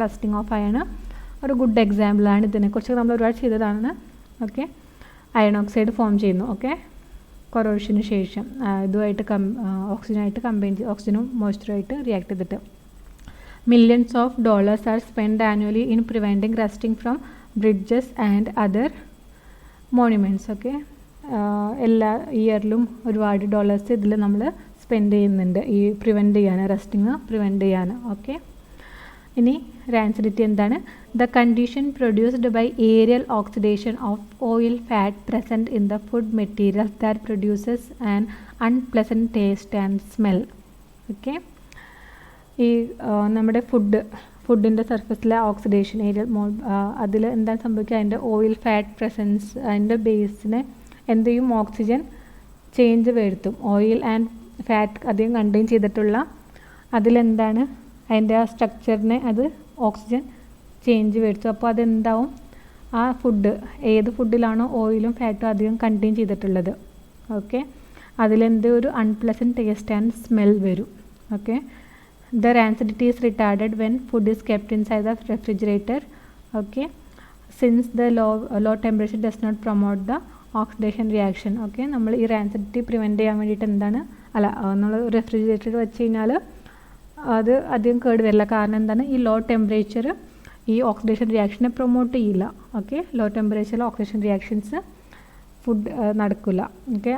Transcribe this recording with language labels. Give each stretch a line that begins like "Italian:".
Malayalam: Rusting of iron ഒരു good എക്സാമ്പിളാണ്. ഇതിനെക്കുറിച്ച് നമ്മൾ ഒരുപാട് ചെയ്തതാണ്. ഓക്കെ. അയൺ ഓക്സൈഡ് ഫോം ചെയ്യുന്നു. ഓക്കെ. കൊറോഷന് ശേഷം ഇതുമായിട്ട് ഓക്സിജനായിട്ട് കമ്പൈൻ ചെയ്ത് ഓക്സിജനും മോയ്സ്ചറുമായിട്ട് റിയാക്ട് ചെയ്തിട്ട്.
English: Millions of dollars are spent annually in preventing rusting from bridges and other monuments. Okay.
Malayalam: എല്ലാ ഇയറിലും ഒരുപാട് ഡോളേഴ്സ് ഇതിൽ നമ്മൾ സ്പെൻഡ് ചെയ്യുന്നുണ്ട് ഈ പ്രിവെൻറ്റ് ചെയ്യാൻ, റസ്റ്റിങ് പ്രിവെൻറ്റ് ചെയ്യാൻ. ഓക്കെ. ഇനി റാൻസിഡിറ്റി എന്താണ്?
English: The condition produced by aerial oxidation of oil fat present in the food materials that produces an unpleasant taste and smell. Okay.
Malayalam: ഈ നമ്മുടെ ഫുഡിൻ്റെ സർഫസിലെ ഓക്സിഡേഷൻ ഏരിയൽ അതിൽ എന്താണ് സംഭവിക്കുക? അതിൻ്റെ ഓയിൽ ഫാറ്റ് പ്രസൻസ് അതിൻ്റെ ബേസിനെ എന്ത് ചെയ്യും? ഓക്സിജൻ ചേഞ്ച് വരുത്തും. ഓയിൽ ആൻഡ് ഫാറ്റ് അധികം കണ്ടെയ്ൻ ചെയ്തിട്ടുള്ള അതിലെന്താണ് അതിൻ്റെ ആ സ്ട്രക്ചറിനെ അത് ഓക്സിജൻ ചേഞ്ച് വരുത്തും. അപ്പോൾ അതെന്താവും? ആ ഏത് ഫുഡിലാണോ ഓയിലും ഫാറ്റും അധികം കണ്ടെയ്ൻ ചെയ്തിട്ടുള്ളത്, ഓക്കെ, അതിലെന്ത് ഒരു
English: unpleasant taste and smell
Malayalam: വരും. Okay.
English: The rancidity is retarded when food is kept inside the refrigerator. Okay. Since the low temperature does not promote the oxidation reaction. Okay.
Malayalam: നമ്മൾ ഈ റാൻസിഡിറ്റി പ്രിവെൻറ്റ് ചെയ്യാൻ വേണ്ടിയിട്ട് എന്താണ് നമ്മൾ റെഫ്രിജറേറ്ററിൽ വെച്ച് കഴിഞ്ഞാൽ അത് അധികം കേട് വരില്ല. കാരണം എന്താണ്? ഈ ലോ ടെമ്പറേച്ചർ ഈ ഓക്സിഡേഷൻ റിയാക്ഷനെ പ്രൊമോട്ട് ചെയ്യില്ല. ഓക്കെ. ലോ ടെമ്പറേച്ചറിൽ ഓക്സിഡേഷൻ റിയാക്ഷൻസ് ഫുഡ് നടക്കില്ല. ഓക്കെ.